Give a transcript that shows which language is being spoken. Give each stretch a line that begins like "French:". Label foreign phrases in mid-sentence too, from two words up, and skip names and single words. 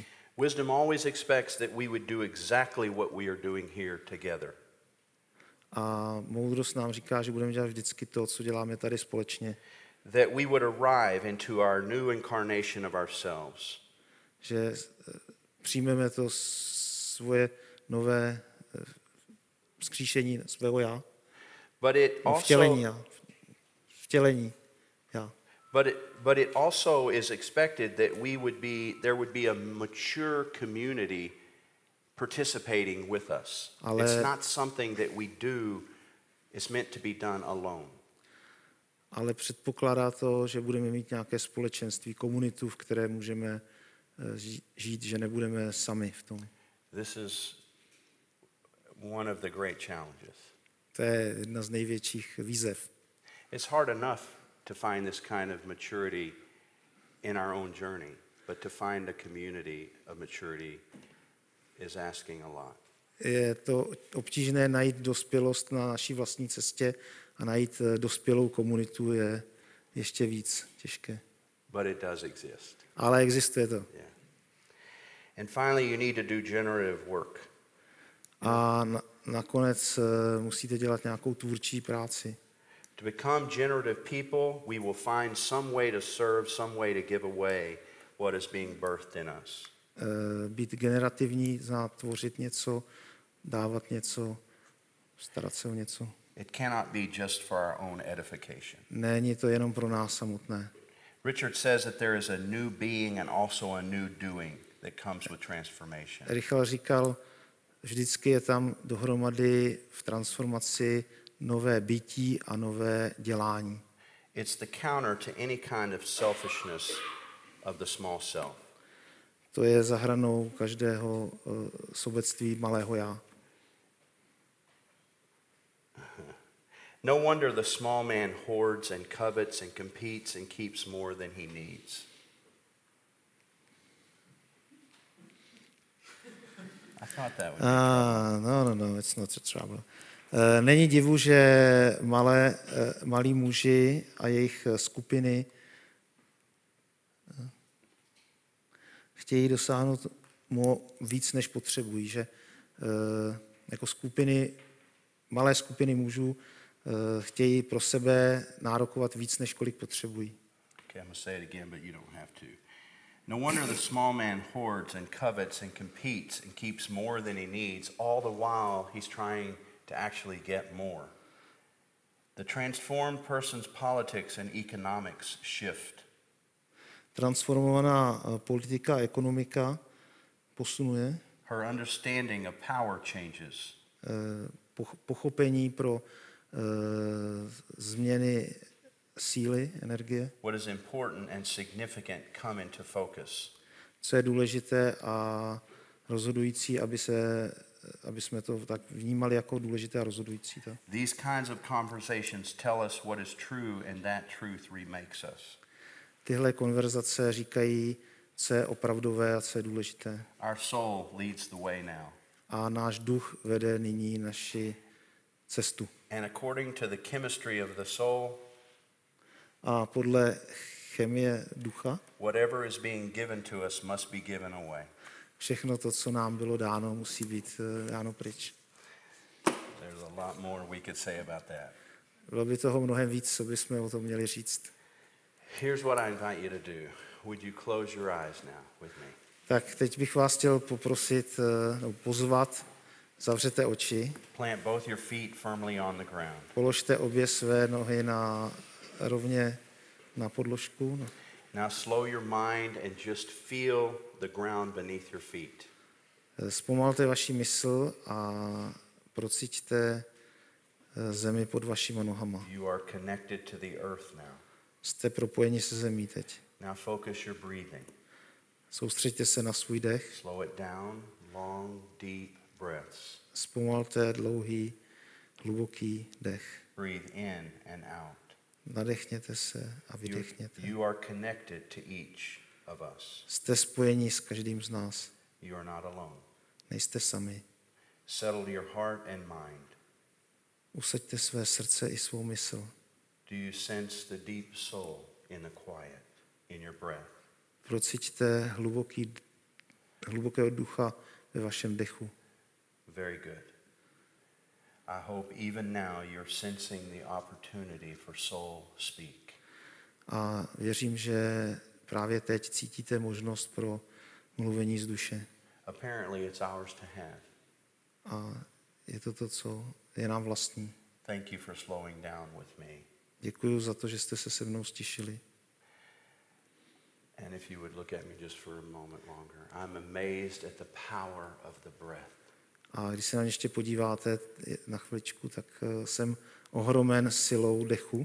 English: Wisdom always expects that we would do exactly what we are doing here together.
Czech: A moudrost nám říká, že budeme dělat vždycky to, co děláme tady společně.
English: That we would arrive into our new incarnation of ourselves.
Czech: Že přijmeme to svoje nové vzkříšení svého já.
English: But it also
Czech: vtělení já.
English: But it also is expected that there would be a mature community participating with us. It's not something that we do, it's meant to be done alone.
Czech: Ale předpokládá to, že budeme mít nějaké společenství, komunitu, v které můžeme žít, že nebudeme sami v tom.
English: This is one of the great challenges.
Czech: To je jedna z největších výzev.
English: It's hard enough to find this kind of maturity in our own journey, but to find a community of maturity is asking a lot.
Czech: Je to obtížné najít dospělost na naší vlastní cestě a najít dospělou komunitu je ještě víc těžké.
English: But it does exist.
Czech: Ale existuje to.
English: Yeah. And finally, you need to do generative work.
Czech: A nakonec musíte dělat nějakou tvůrčí práci.
English: To become generative people, we will find some way to serve, some way to give away what is being birthed in us.
Czech: Být generativní, znamená tvořit něco, dávat něco, starat se o něco.
English: It cannot be just for our own edification.
Czech: Není to jenom pro nás samotné.
English: Richard says that there is a new being and also a new doing that comes with transformation.
Czech: Richard říkal, vždycky je tam dohromady v transformaci nové bytí a nové dělání.
English: It's the counter to any kind of selfishness of the small self.
Czech: To je za hranou každého sobectví malého já.
English: No wonder the small man hoards and covets and competes and keeps more than he needs. I thought that would No, it's not a trouble.
Czech: Není divu, že malí muži a jejich skupiny chtějí dosáhnout víc, než potřebují, že jako malé skupiny mužů chtějí pro sebe nárokovat víc, než kolik potřebují.
English: Okay, I'm going to say it again, but you don't have to. No wonder the small man hoards and covets and competes and keeps more than he needs, all the while he's trying to actually get more. The transformed person's politics and economics shift.
Czech: Transformovaná politika a ekonomika posunuje.
English: Her understanding of power changes.
Czech: Pochopení pro změny síly, energie.
English: What is important and significant come into focus.
Czech: Co je důležité a rozhodující, aby jsme to tak vnímali jako důležité a rozhodující. Tak.
English: These kinds of conversations tell us what is true and that truth remakes us.
Czech: Tyhle konverzace říkají, co je opravdové a co je důležité.
English: Our soul leads the way now.
Czech: A náš duch vede nyní naši cestu.
English: And according to the chemistry of the soul,
Czech: a podle chemie ducha,
English: whatever is being given to us must be given away.
Czech: Všechno to, co nám bylo dáno, musí být dáno pryč.
English: There's a lot more we could say about that.
Czech: Bylo by toho mnohem víc, co bychom o tom měli říct.
English: Here's what I invite you to do. Would you close your eyes now with me?
Czech: Tak teď bych vás chtěl poprosit, pozvat, zavřete oči.
English: Plant both your feet firmly on the ground.
Czech: Položte obě své nohy rovně na podložku.
English: Now slow your mind and just feel the ground beneath your feet.
Czech: Zpomalte vaši mysl a procíťte zemi pod vašima nohama.
English: You are connected to the earth now.
Czech: Jste propojeni se zemí teď.
English: Now focus your breathing.
Czech: Soustřeďte se na svůj dech.
English: Slow it down, long, deep breaths.
Czech: Zpomalte dlouhý, hluboký dech.
English: Breathe in and out.
Czech: Nadechněte se a vydechněte.
English: You are connected to each of us.
Czech: Jste spojeni s každým z nás.
English: You are not alone.
Czech: Nejste sami.
English: Settle your heart and mind.
Czech: Usaďte své srdce i svou mysl.
English: Do you sense the deep soul in the quiet, in your breath?
Czech: Procíťte hlubokého ducha ve vašem dechu.
English: Very good. I hope even now you're sensing the opportunity for soul speak.
Czech: A věřím, že právě teď cítíte možnost pro mluvení z duše.
English: Apparently it's ours to have.
Czech: A je to, co je nám vlastní.
English: Thank you for slowing down with me.
Czech: Děkuji za to, že jste se mnou stišili.
English: And if you would look at me just for a moment longer, I'm amazed at the power of the breath.
Czech: A když se na mě ještě podíváte na chviličku, tak jsem ohromen silou dechu.